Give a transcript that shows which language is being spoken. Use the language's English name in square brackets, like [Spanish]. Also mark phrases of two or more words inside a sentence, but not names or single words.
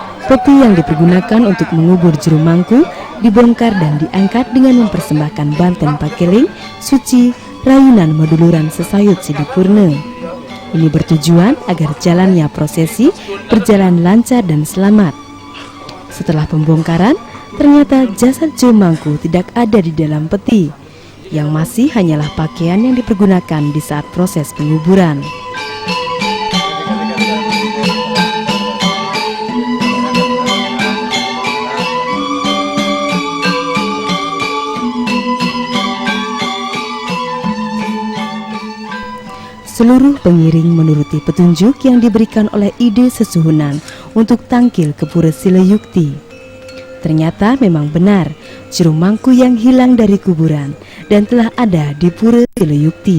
[Indonesian] Peti yang dipergunakan untuk mengubur juru mangku dibongkar dan diangkat dengan mempersembahkan [Balinese] banten pakeling, suci, rayunan meduluran sesayut sidipurne. [Indonesian] Ini bertujuan agar jalannya prosesi berjalan lancar dan selamat. Setelah pembongkaran, ternyata jasad juru mangku tidak ada di dalam peti. Yang masih hanyalah pakaian yang dipergunakan di saat proses penguburan. Seluruh pengiring menuruti petunjuk yang diberikan oleh [Balinese] ide sesuhunan [Indonesian] untuk tangkil ke Pura Sileyukti. Ternyata memang benar, juru mangku yang hilang dari kuburan dan telah ada di Pura Sileyukti.